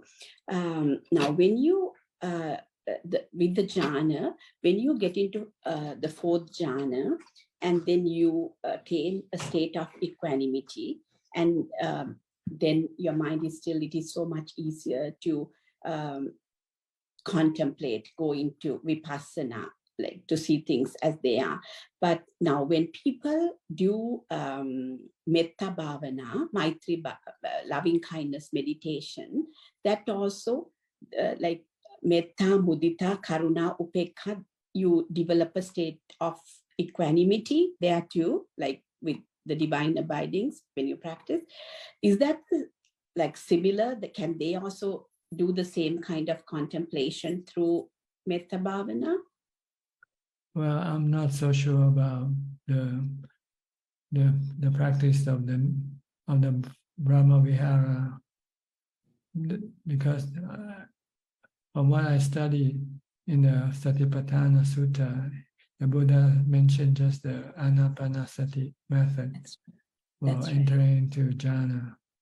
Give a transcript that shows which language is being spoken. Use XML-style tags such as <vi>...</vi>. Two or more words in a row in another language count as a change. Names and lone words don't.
<en>Now, when you with the jhana, when you get into the 4th jhana, and then you attain a state of equanimity, and then your mind is still, it is so much easier to contemplate, go into vipassana, like to see things as they are. But now when people do</en> <pi>metta bhavana, maitri,</pi> <en>loving kindness meditation, that also like</en> <pi>metta, mudita, karuna, upekha,</pi> <en>you develop a state of equanimity there too, like with the divine abidings when you practice. Is that like similar? Can they also do the same kind of contemplation through</en> <pi>metta bhavana?</pi> <en>Well, I'm not so sure about the practice of the</en> <pi>Brahma Vihara</pi> <en>because from what I studied in the Satipatthana Sutta, the Buddha mentioned just the Anapanasati method for entering into jhana.</en>